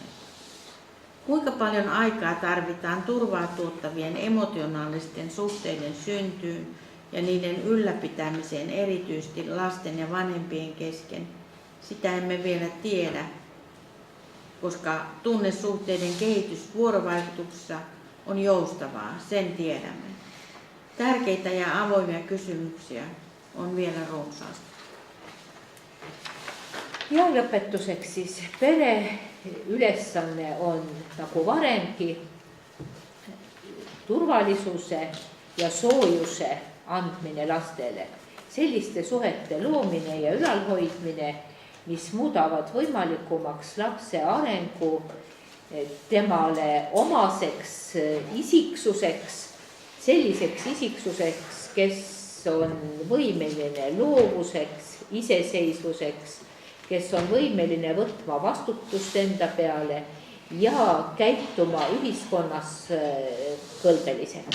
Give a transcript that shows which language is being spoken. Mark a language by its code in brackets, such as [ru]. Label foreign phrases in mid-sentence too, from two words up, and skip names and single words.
[fi] Kuinka paljon aikaa tarvitaan turvaa tuottavien emotionaalisten suhteiden syntyyn ja niiden ylläpitämiseen erityisesti lasten ja vanhempien kesken, sitä emme vielä tiedä, koska tunnesuhteiden kehitys vuorovaikutuksessa on joustavaa, sen tiedämme. Tärkeitä ja avoimia kysymyksiä on vielä runsaasti. [et] Ja lõpetuseks siis pere ülesanne on nagu varemgi turvalisuse ja soojuse andmine lastele. Selliste suhete loomine ja ülalhoidmine, mis muudavad võimalikumaks lapse arengu temale omaseks isiksuseks, selliseks isiksuseks, kes on võimeline loovuseks, iseseisvuseks, kes on võimeline võtma vastutust enda peale ja käituma ühiskonnas kõlbeliselt.